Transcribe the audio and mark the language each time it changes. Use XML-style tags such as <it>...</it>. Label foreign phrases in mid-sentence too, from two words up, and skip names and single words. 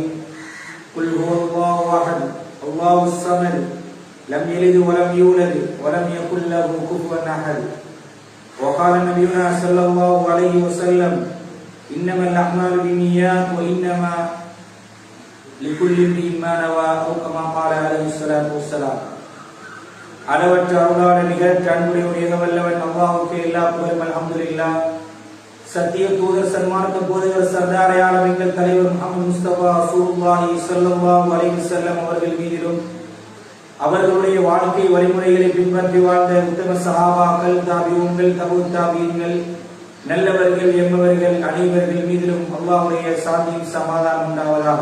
<ar>قل هو الله أحد الله الصمد لم يلد ولم يولد ولم يكن له كفوا أحد. وقال نبينا صلى الله عليه وسلم إنما الأعمال بالنيات وإنما لكل امرئ ما نوى أو كما قال عليه الصلاة والسلام.</ar> <ta>அளவற்ற அருளாளன் நிகழ்ச்சி அன்புடைய வல்லவன் அல்லாஹ்வுக்கு எல்லா புகழும் அல்ஹம்துலில்லாஹ். சத்திய தூதர் சன்மார்க்க போதகர் சர்தார் எங்கள் தலைவர் முஹம்மது முஸ்தபா</ta> <ar>رسول الله صلى الله عليه وسلم</ar> <ta>அவர்கள் மீதிலும் அவர்களுடைய வாழ்க்கை வழிமுறைகளை பின்பற்றி வாழ்ந்த உத்தம சஹாபாக்கள், தாபிஊன்கள், தபூத் தாபீன்கள், நல்லவர்கள் என்பவர்கள் அனைவர்கள் மீதிலும் அல்லாஹ்வுடைய சாந்தியும் சமாதானம் உண்டாவதாக.</ta>